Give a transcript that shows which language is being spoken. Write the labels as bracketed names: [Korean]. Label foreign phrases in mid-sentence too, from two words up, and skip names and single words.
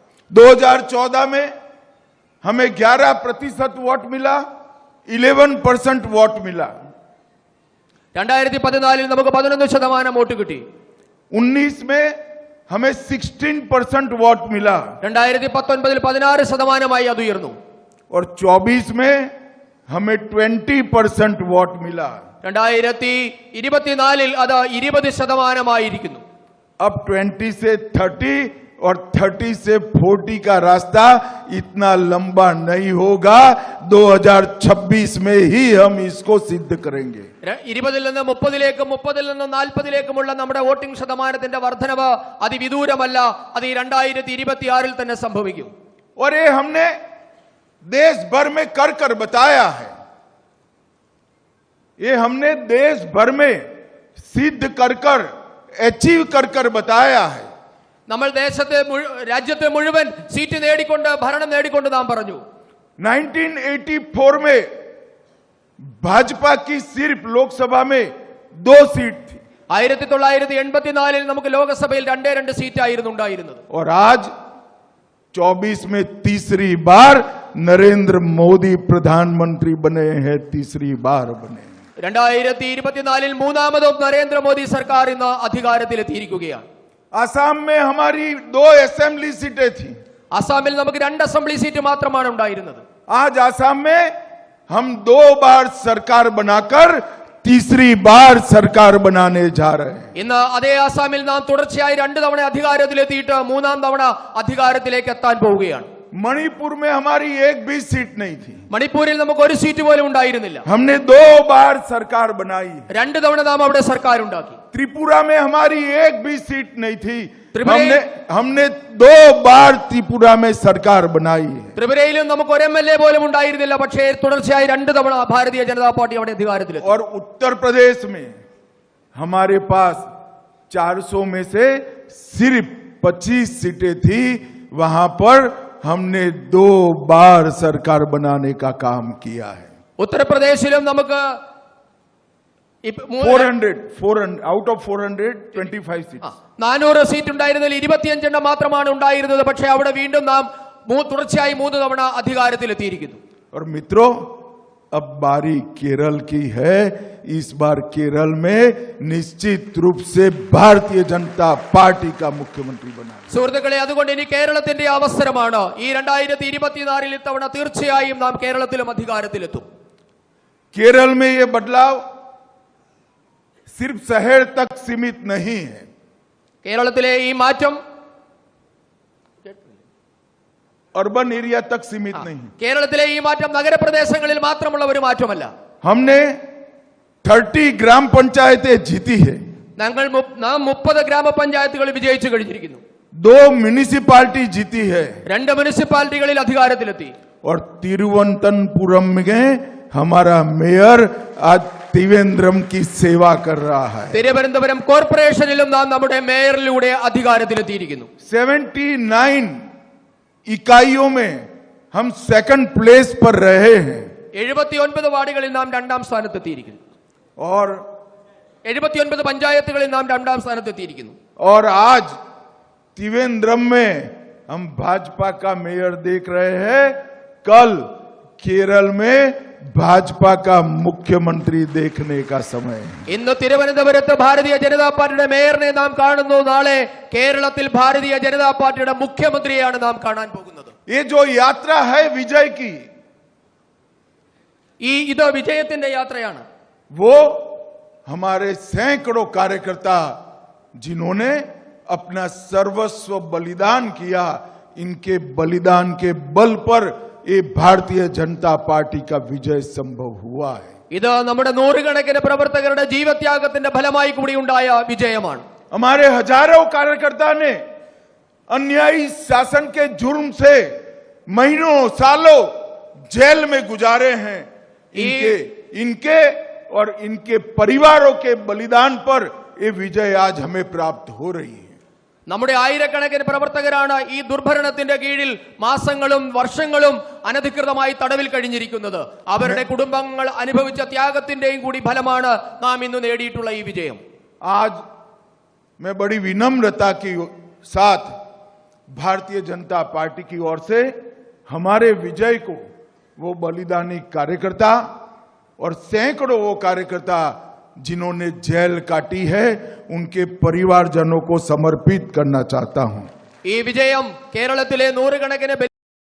[Hindi] 2014 में हमें 11% वोट मिला, 11% वोट मिला। [Malayalam] 2014 നമുക്ക് 11% വോട്ട് കിട്ടി। [Hindi] 19 में हमें 16% वोट मिला। [Malayalam] 2019 16% അത് ഉയർന്നു। [Hindi] और 24 में हमें 20% वोट मिला। [Malayalam] 2024 അത് 20% [Hindi] अब 20 से 30 और 30 से 40 का रास्ता इतना लंबा नहीं होगा। 2026 में ही हम इसको सिद्ध करेंगे। [Malayalam] 20 നിന്ന് 30ലേക്കും 30 നിന്ന് 40ലേക്കുമുള്ള നമ്മുടെ വോട്ടിംഗ് ശതമാനത്തിന്റെ വർധനവ് അതിവിദൂരമല്ല, അത് 2026 തന്നെ സംഭവിക്കും। [Hindi] और ये हमने देश भर में कर बताया है, ये हमने देश भर में सिद्ध कर अचीव कर बताया है। [Malayalam] നമ്മൾ രാജ്യത്തെ മുഴുവൻ സീറ്റ് നേടിക്കൊണ്ട് ഭരണം നേടിക്കൊണ്ട് നാം പറഞ്ഞു। [Hindi] 1984 में भाजपा की सिर्फ लोकसभा में 2 सीट थी। [Malayalam] 1984 നമുക്ക് ലോകസഭയിൽ 2 സീറ്റായിരുന്നു ഉണ്ടായിരുന്നത്। [Hindi] और आज 24 में तीसरी बार नरेंद्र मोदी प्रधानमंत्री बने हैं, तीसरी बार बने। [Malayalam] 2024 മൂന്നാമതും നരേന്ദ്രമോദി സർക്കാർ ഇന്ന് അധികാരത്തിലെത്തിയിരിക്കുകയാണ്। [Hindi] आसाम में हमारी 2 असेंबली सीटें थी। [Malayalam] അസാമിൽ നമുക്ക് 2 അസംബ്ലി സീറ്റ് മാത്രമാണ് ഉണ്ടായിരുന്നത്। [Hindi] आज आसाम में हम 2 बार सरकार बनाकर तीसरी बार सरकार बनाने जा रहे हैं। [Malayalam] ഇന്ന് അതേ ആസാമിൽ നാം തുടർച്ചയായി 2 തവണ അധികാരത്തിലെത്തിയിട്ട് 3-ാം തവണ അധികാരത്തിലേക്ക് എത്താൻ പോവുകയാണ്. [Hindi] मणिपुर में हमारी एक भी सीट नहीं थी, [Malayalam] മണിപ്പൂരിൽ നമുക്ക് ഒരു സീറ്റ് പോലും ഉണ്ടായിരുന്നില്ല. [Hindi] हमने 2 बार सरकार बनाई है। [Malayalam] 2 തവണ നാം അവിടെ സർക്കാർ ഉണ്ടാക്കി. [Hindi] त्रिपुरा में हमारी एक भी सीट नहीं थी, त्रिपुरा- हमने 2 बार त्रिपुरा में सरकार बनाई है। [Malayalam] ത്രിപുരയിലും നമുക്ക് ഒരു MLA പോലും ഉണ്ടായിരുന്നില്ല. പക്ഷേ തുടർച്ചയായി 2 തവണ ഭാരതീയ ജനതാ പാർട്ടി അവിടെ അധികാരത്തിലെത്തി. [Hindi] और उत्तर प्रदेश में हमारे पास 400 में से सिर्फ 25 सीटें थी, वहां पर हमने 2 बार सरकार बनाने का काम किया है। [Malayalam] ഉത്തർപ്രദേശിലും നമുക്ക് [English] 400 out of 425 seats. [Malayalam] 400 സീറ്റ് ഉണ്ടായിരുന്നതിൽ 25 എണ്ണം മാത്രമാണ് ഉണ്ടായിരുന്നത്. പക്ഷേ അവിടെ വീണ്ടും നാം തുടർച്ചയായി 3 തവണ അധികാരത്തിലെത്തിയിരിക്കുന്നു. [Hindi] और मित्रों, अब बारी केरल की है। इस बार केरल में निश्चित रूप से भारतीय जनता पार्टी का मुख्यमंत्री बना। [Malayalam] സുഹൃത്തുക്കളെ, അതുകൊണ്ട് ഇനി കേരളത്തിന്റെ അവസരമാണ്. ഈ 2024 ഇത്തവണ തീർച്ചയായും നാം കേരളത്തിലും അധികാരത്തിലെത്തും. [Hindi] केरल में ये बदलाव सिर्फ शहर तक सीमित नहीं है। [Malayalam] കേരളത്തിലെ ഈ മാറ്റം [English] urban area [Hindi] तक सीमित नहीं है। [Malayalam] കേരളത്തിലെ ഈ മാറ്റം നഗരപ്രദേശങ്ങളിൽ മാത്രമുള്ള ഒരു മാറ്റമല്ല. [Hindi] हमने 30 ग्राम पंचायतें जीती है, [Malayalam] നാം 30 ഗ്രാമപഞ്ചായത്തുകൾ വിജയിച്ചു കഴിഞ്ഞിരിക്കുന്നു. [Hindi] 2 म्यूनिसिपालिटी जीती है, [Malayalam] 2 മുനിസിപ്പാലിറ്റികളിൽ അധികാരത്തിലെത്തി. [Hindi] और तिरुवनंतपुरम में हमारा मेयर आज त्रिवेंद्रम की सेवा कर रहा है। [Malayalam] തിരുവനന്തപുരം കോർപ്പറേഷനിലും നാം നമ്മുടെ മേയറിലൂടെ അധികാരത്തിലെത്തിയിരിക്കുന്നു. [Hindi] 79 इकाइयों में हम [English] second place [Hindi] पर रहे हैं, [Malayalam] 79 വാർഡുകളിൽ നാം 2-ാം സ്ഥാനത്തെത്തിയിരിക്കുന്നു. [Hindi] और [Malayalam] 79 പഞ്ചായത്തുകളിൽ നാം 2-ാം സ്ഥാനത്തെത്തിയിരിക്കുന്നു. [Hindi] और आज त्रिवेंद्रम में हम भाजपा का मेयर देख रहे हैं, कल केरल में भाजपा का मुख्यमंत्री देखने का समय है। [Malayalam] ഇന്ന് തിരുവനന്തപുരത്ത് ഭാരതീയ ജനതാ പാർട്ടിയുടെ മേയറിനെ നാം കാണുന്നു. നാളെ കേരളത്തിൽ ഭാരതീയ ജനതാ പാർട്ടിയുടെ മുഖ്യമന്ത്രിയെയാണ് നാം കാണാൻ പോകുന്നത്. [Hindi] ये जो यात्रा है विजय की, [Malayalam] ഇത് വിജയത്തിന്റെ യാത്രയാണ്. [Hindi] वो हमारे सैकड़ों कार्यकर्ता जिन्होंने अपना सर्वस्व बलिदान किया, इनके बलिदान के बल पर ये भारतीय जनता पार्टी का विजय संभव हुआ है। [Malayalam] ഇത് നമ്മുടെ നൂറുകണക്കിന് പ്രവർത്തകരുടെ ജീവത്യാഗത്തിന്റെ ഫലമായി കൂടി ഉണ്ടായ വിജയമാണ്. [Hindi] हमारे हजारों कार्यकर्ता ने अन्यायी शासन के जुर्म से महीनों सालों जेल में गुजारे हैं। इनके और इनके परिवारों के बलिदान पर ये विजय आज हमें प्राप्त हो रही है। [Malayalam] നമ്മുടെ ആയിരക്കണക്കിന് പ്രവർത്തകരാണ് ഈ ദുർഭരണത്തിന്റെ കീഴിൽ മാസങ്ങളും വർഷങ്ങളും അനധികൃതമായി തടവിൽ കഴിഞ്ഞിരിക്കുന്നത്. അവരുടെ കുടുംബങ്ങൾ അനുഭവിച്ച ത്യാഗത്തിന്റെയും കൂടി ഫലമാണ് നാം ഇന്ന് നേടിയിട്ടുള്ള ഈ വിജയം. [Hindi] आज मैं बड़ी विनम्रता के साथ भारतीय जनता पार्टी की ओर से हमारे विजय को वो बलिदानी कार्यकर्ता और सैकड़ों वो कार्यकर्ता जिन्होंने जेल काटी है, उनके परिवारजनों को समर्पित करना चाहता हूं. [Malayalam] ഈ വിജയം കേരളത്തിലെ നൂറുകണക്കിന്